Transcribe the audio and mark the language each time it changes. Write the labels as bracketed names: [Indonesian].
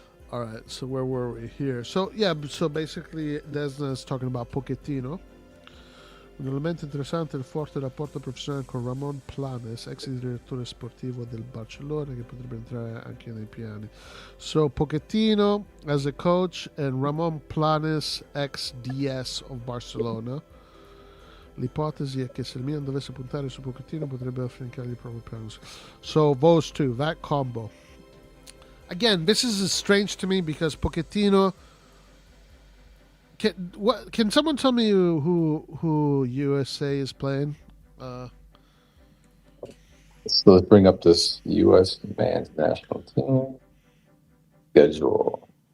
[English] All right, so where were we here? So basically Desna is talking about Pochettino. [Italian] Un elemento interessante è il forte rapporto professionale con Ramon Planes, ex direttore sportivo del Barcellona, che potrebbe entrare anche nei piani. [English] So Pochettino as a coach and Ramon Planes, ex DS of Barcelona. [Italian] L'ipotesi è che se il Milan dovesse puntare su Pochettino potrebbe affiancargli il proprio piano. [English] So those two, that combo. Again, this is strange to me because Can someone tell me who USA is playing? So let's bring up this U.S. men's national team schedule.